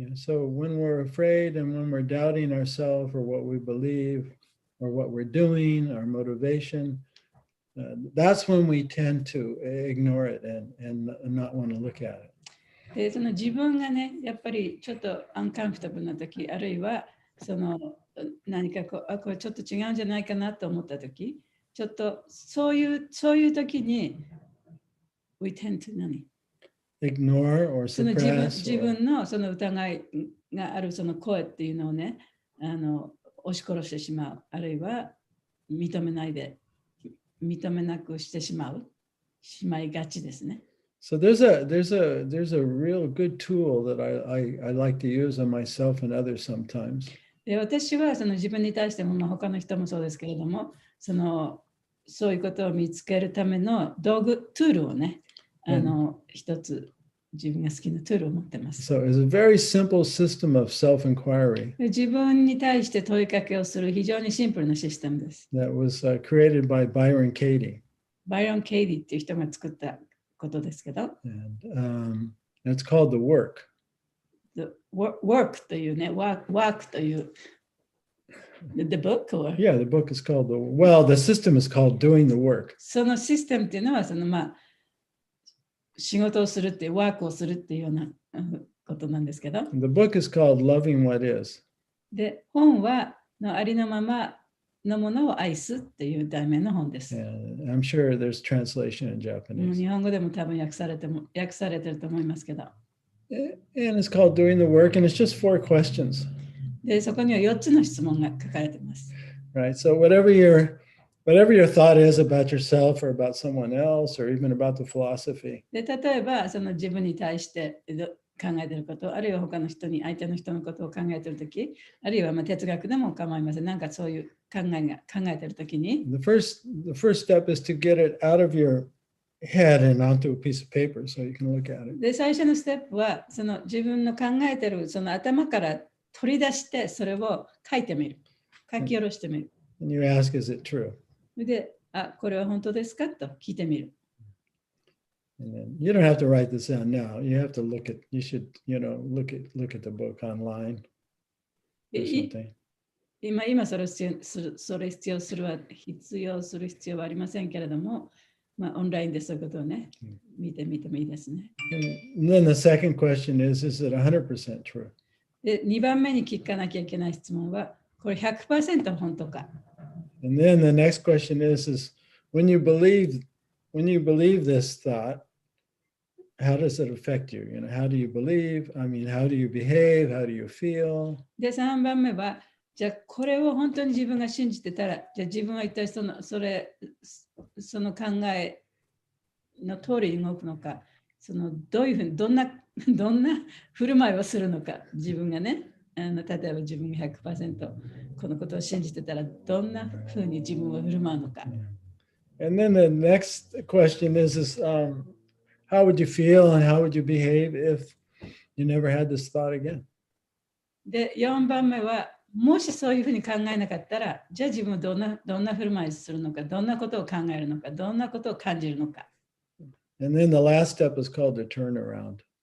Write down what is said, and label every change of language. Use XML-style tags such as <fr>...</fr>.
<en>So when we're afraid and when we're doubting ourselves or what we believe or what we're doing, our motivation, that's when we tend to ignore it and not want to look at it.</en> <ja>で、その自分がね、やっぱりちょっとアンカンフィタブルな時、あるいはその何かこれちょっと違うんじゃないかなと思った時、ちょっとそういう時に</ja> <en>we tend to</en> <ja>何</ja> <en>Ignore or</en> <ja>その</ja> <en>suppress.</en> <ja>自分のその疑いがあるその声っていうのをね、押し殺してしまう、あるいは認めなくしてしまいがちですね。</ja> <en>So there's a real good tool that I like to use on myself and others sometimes.</en> <ja>で、私はその自分に対しても、他の人もそうですけれども、そういうことを見つけるための道具、トゥールをね、一つ自分が好きなトゥールを持ってます。</ja> <en>So it's a very simple system of self-inquiry</en> <ja>自分に対して問いかけをする非常にシンプルなシステムです。</ja> <en>that was created by Byron Katie.</en> <ja>バイロン・ケイディっていう人が作ったことですけど、</ja> <en>And it's called the work.</en> <ja>the work というね、work という、</ja> <en>the book or? Yeah, the book is called the system is called Doing the Work.</en> <ja>そのシステムっていうのは、仕事をするっていう、ワークをするっていうようなことなんですけど。</ja> <en>The book is called Loving What Is.</en> <ja>で、本はありのままのものを愛すっていう題名の本です。</ja> <en>And I'm sure there's translation in Japanese.</en> <ja>日本語でも多分訳されてると思いますけど。</ja> <en>And it's called Doing the Work, and it's just 4 questions.</en> <ja>で、そこには4つの質問が書かれています。</ja> <en>Right. So whatever your thought is about yourself or about someone else or even about the philosophy.</en> <ja>で、例えばその自分に対して考えていること、あるいは他の人に、相手の人のことを考えているとき、あるいは哲学でも構いません。なんかそういう考えているときに。</ja> <en>The first step is to get it out of your head and onto a piece of paper so you can look at it.</en> <ja>で、最初のステップは、その自分の考えているその頭から取り出して、それを書いてみる。書き下ろしてみる。</ja> <en>And you ask, is it true?</en> <ja>で、これは本当ですかと聞いてみる。</ja> <en>And then you don't have to write this down now. You should, look at the book online or something.</en> <ja>今それ必要する必要はありませんけれども、オンラインでそういうことをね、見てみてもいいですね。</ja> <en>And then the second question is it 100% true?</en> <ja>で、2番目に聞かなきゃいけない質問は、これ 100% 本当か。</ja> <en>And then the next question is when you believe this thought, how does it affect you? How do you believe? I mean, how do you behave? How do you feel?</en> <ja>で、3番目は、じゃあこれを本当に自分が信じてたら、じゃあ自分は一体その考えの通りに動くのか、どういうふうにどんな振る舞いをするのか、自分がね、例えば自分が 100% このことを信じてたら、どんなふうに自分を振る舞うのか。</ja> <en>And then the next question is how would you feel and how would you behave if you never had this thought again?</en> <ja>で、4番目は、もしそういうふうに考えなかったら、じゃあ自分はどんな振る舞いをするのか、どんなことを考えるのか、どんなことを感じるのか。</ja> <en>And then the last step is called the turnaround.</en>